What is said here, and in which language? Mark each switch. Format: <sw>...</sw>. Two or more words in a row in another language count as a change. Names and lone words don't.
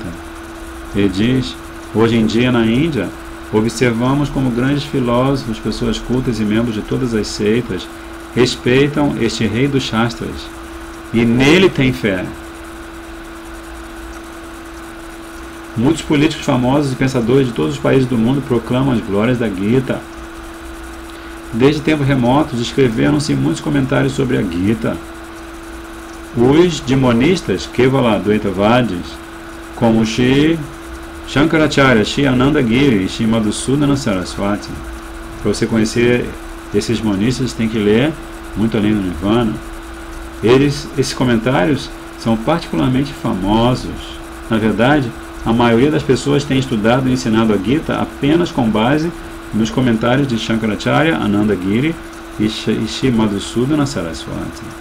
<pt>Ele diz, hoje em dia na Índia, observamos como grandes filósofos, pessoas cultas e membros de todas as seitas respeitam este rei dos Shastras e nele tem fé. Muitos políticos famosos e pensadores de todos os países do mundo proclamam as glórias da Gita. Desde tempos remotos escreveram-se muitos comentários sobre a Gita. Os demonistas Kevala Dvaitavadis, como Shri Shankaracharya, Shri Anandagiri e Shri Madhusudana Saraswati. Para você conhecer esses monistas, tem que ler Muito Além do Nirvana. Esses comentários são particularmente famosos. Na verdade, a maioria das pessoas tem estudado e ensinado a Gita apenas com base nos comentários de Shankaracharya, Anandagiri e Shri Madhusudana Saraswati.</pt>